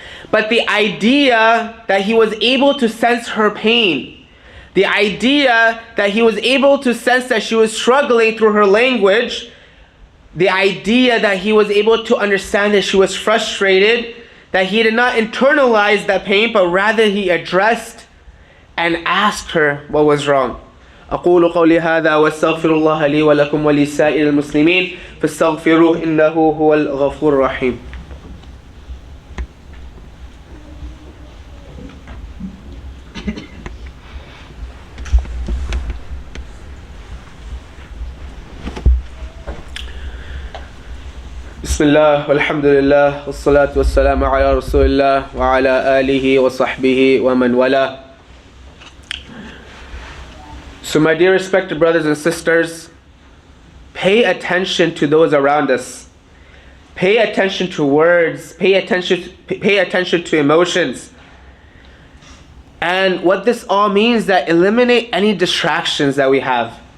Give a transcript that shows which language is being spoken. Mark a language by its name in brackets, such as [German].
[English] But the idea that he was able to sense her pain, the idea that he was able to sense that she was struggling through her language, the idea that he was able to understand that she was frustrated, that he did not internalize that pain, but rather he addressed and asked her what was wrong. [Arabic] أقول قولي هذا واستغفر الله لي ولكم ولسائر المسلمين فاستغفروه إنه هو الغفور الرحيم. بسم الله والحمد لله والصلاة والسلام على رسول الله وعلى آله وصحبه ومن والاه. [English] So my dear respected brothers and sisters, pay attention to those around us. Pay attention to words. Pay attention to emotions. And what this all means is that eliminate any distractions that we have.